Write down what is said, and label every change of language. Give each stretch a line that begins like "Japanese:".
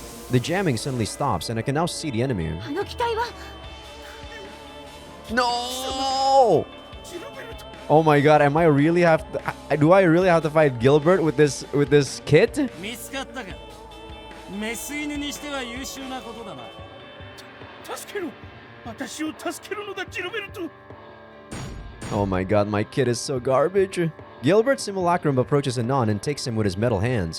English: The jamming suddenly stops, and I can now see the enemy.
Japanese: あの機体は
English: No! Oh my god, am I really have to, do I really have to fight Gilbert with this kit?
Japanese: 見つかったか。メス犬にしては優秀なことだな。助けろ。私を助けるのだ、ジルベルト。
English: Oh my god, my kit is so garbage. Gilbert Simulacrum approaches Anon and takes him with his metal hands.